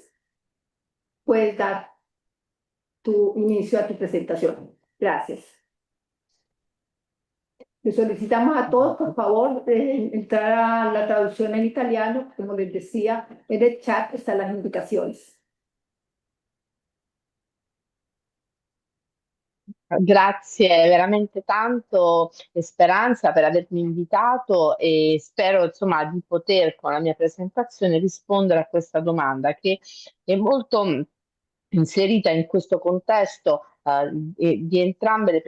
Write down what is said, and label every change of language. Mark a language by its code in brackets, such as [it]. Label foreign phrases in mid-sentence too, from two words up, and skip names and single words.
[es] Puedes dar tu inicio a tu presentación. Gracias. Les solicitamos a todos, por favor, entrar a la traducción en italiano. Como les decía, en el chat están las indicaciones. [it] Grazie veramente tanto Speranza per avermi invitato e spero insomma di poter con la mia presentazione rispondere a questa domanda che è molto inserita in questo contesto di entrambe le